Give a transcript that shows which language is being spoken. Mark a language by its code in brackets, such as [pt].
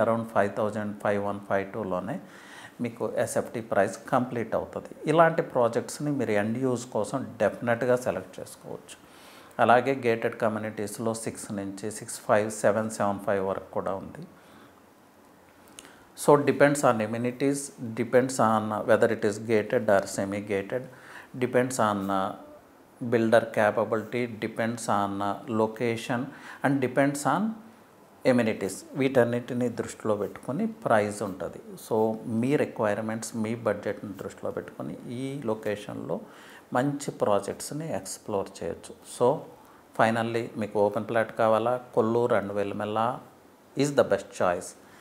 [te] Around 5,051-52లోనే మీకు SFT price complete అవుతుంది. ఇలాంటి ప్రాజెక్ట్స్ని మీరు ఎండ్ యూజ్ కోసం డెఫినెట్గా సెలెక్ట్ చేసుకోవచ్చు. అలాగే గేటెడ్ కమ్యూనిటీస్లో 6 నుంచి 6.5, 7.75 వరకు కూడా ఉంది. [en] So depends on amenities, depends on whether it is gated or semi gated, depends on builder capability, depends on location, and depends on amenities. [te] వీటన్నిటిని దృష్టిలో పెట్టుకొని ప్రైస్ ఉంటుంది. సో మీ రిక్వైర్మెంట్స్, మీ బడ్జెట్ని దృష్టిలో పెట్టుకొని ఈ లొకేషన్లో మంచి ప్రాజెక్ట్స్ని ఎక్స్ప్లోర్ చేయొచ్చు. [en] so finally [te] మీకు ఓపెన్ ప్లాట్ కావాలా, [en] Kollur and Velimela is the best choice.